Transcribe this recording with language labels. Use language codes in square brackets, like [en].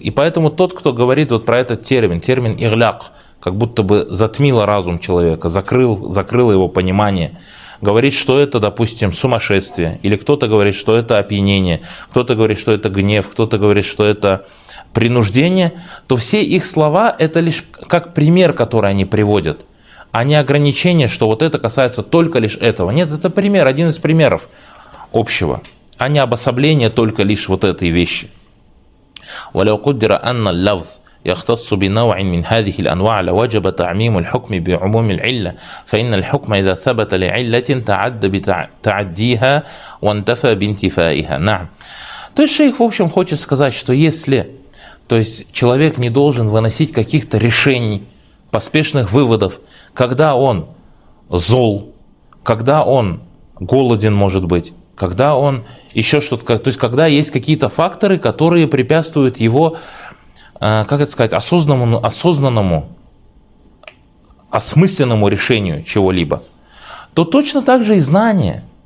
[ru] И поэтому тот, кто говорит вот про этот термин, термин «игляк», как будто бы затмило разум человека, закрыло его понимание, говорит, что это, допустим, сумасшествие, или кто-то говорит, что это опьянение, кто-то говорит, что это гнев, кто-то говорит, что это принуждение, то все их слова – это лишь как пример, который они приводят, а не ограничение, что вот это касается только лишь этого. Нет, это пример, один из примеров общего, а не обособление только лишь вот этой вещи. [ar] وَلَوْ قُدِّرَ أَنَّ اللَّفْظ يختص بنوع من هذه الأنواع لوجب تعميم الحكم بعموم العلة فإن الحكم إذا ثبت لعلة تعد بتعديها وانتفى بانتفائها. نعم. [ru] То есть шейх, в общем, хочет сказать, что если, то есть человек не должен выносить каких-то решений, поспешных выводов, когда он зол, когда он голоден, может быть, когда он еще что-то, то есть когда есть какие-то факторы, которые препятствуют его, как это сказать, осознанному, осмысленному решению чего-либо, то точно так же и знания.